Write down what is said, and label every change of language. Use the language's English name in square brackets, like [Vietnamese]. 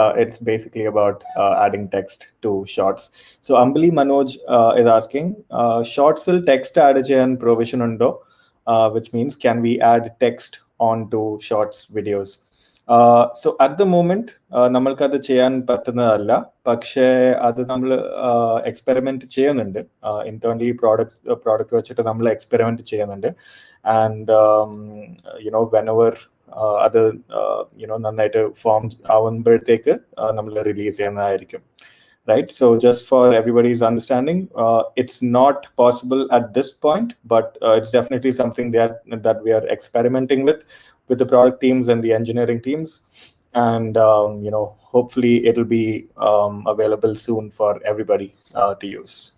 [English] It's basically about adding text to shorts. So Ambali Manoj is asking, shorts will text add and provision undo, which means can we add text onto shorts videos? So at the moment, [Malayalam] നമ്മൾക്ക് അത് ചെയ്യാൻ പറ്റുന്നതല്ല, പക്ഷേ അത് നമ്മൾ experiment ചെയ്യുന്നുണ്ട്. Internally product വെച്ചിട്ട് നമ്മൾ എക്സ്പെരിമെന്റ് ചെയ്യുന്നുണ്ട്. ആൻഡ് whenever അത് നന്നായിട്ട് ഫോം ആവുമ്പോഴത്തേക്ക് നമ്മൾ റിലീസ് ചെയ്യുന്നതായിരിക്കും. [English] Right, so just for everybody's understanding, it's not possible at this point, but it's definitely something that we are experimenting with the product teams and the engineering teams, and hopefully it'll be available soon for everybody to use.